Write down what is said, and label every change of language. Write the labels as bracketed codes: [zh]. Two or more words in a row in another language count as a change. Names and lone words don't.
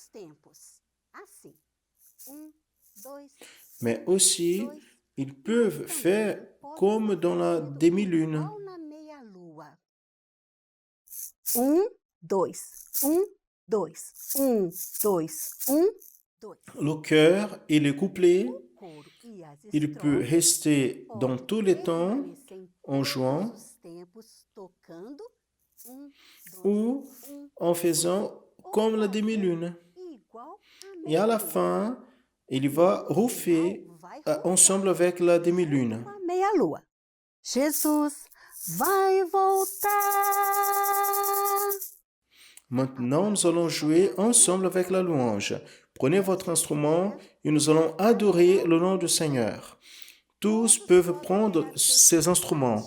[fr] Mais aussi, ils peuvent faire comme dans la demi-lune. 2, 2, 2, 2. Le chœur et les couplets, [pt] Coro e as [fr] il peut [pt] estrofes [fr] rester dans [pt] podem [fr] tous les temps [pt] permanecer em [fr] en [pt] todos [fr] jouant [pt] os tempos, tocando 1, 2, [fr] ou 1, en faisant comme la demi-lune. [pt] igual [fr] Et à la [pt] meia-lua. [fr] fin, il va refaire ensemble avec la demi-lune. [pt] Com a meia-lua. Jesus vai voltar. [fr] Maintenant, nous allons jouer ensemble avec la louange. Prenez votre instrument et nous allons adorer le nom du Seigneur. Tous peuvent prendre ces instruments.